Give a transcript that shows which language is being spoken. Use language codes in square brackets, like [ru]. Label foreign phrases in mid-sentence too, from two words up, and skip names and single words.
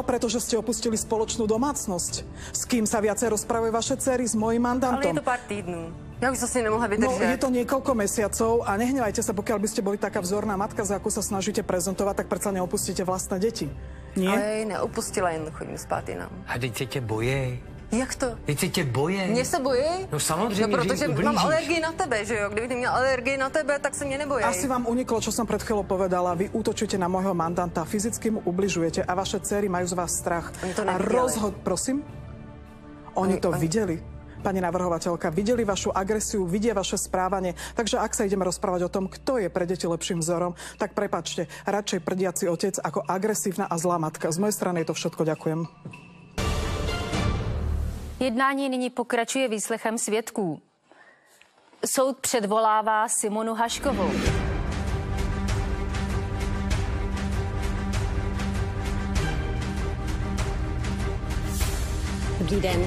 [sk] Pretože ste opustili spoločnú domácnosť. S kým sa viacej rozprávajú vaše dcery? S mojím mandantom. [cs] Ale je to pár týdnů. [sk] Ja už zase nemohla vydržať. No, je to niekoľko mesiacov a nehnevajte sa, pokiaľ by ste boli taká vzorná matka, za akú sa snažíte prezentovať, tak predsa neopustíte vlastné deti. Nie? [cs] Ale neopustila, jen chodím spát jinam. A teď se tě bojej. Jak to? Teď se tě boje. Mně se bojí? No samozřejmě, no, protože mám alergii na tebe, že jo? Kdyby měl alergii na tebe, tak se mě nebojí. [sk] Asi vám uniklo, čo som pred chvíľou povedala. Vy útočíte na môjho mandanta, fyzicky mu ubližujete a vaše dcery majú z vás strach. Oni to nevideli. Prosím? Oni to videli. Pani navrhovateľka, videli vašu agresiu, vidia vaše správanie. Takže ak sa ideme rozprávať o tom, kto je pre deti lepším vzorom, tak prepáčte, radšej prdiaci otec ako agresívna a zlá matka. Z mojej strany je to všetko. Ďakujem. [cs] Jednání nyní pokračuje výslechem svědků. Soud předvolává Simonu Haškovou. Dobrý den.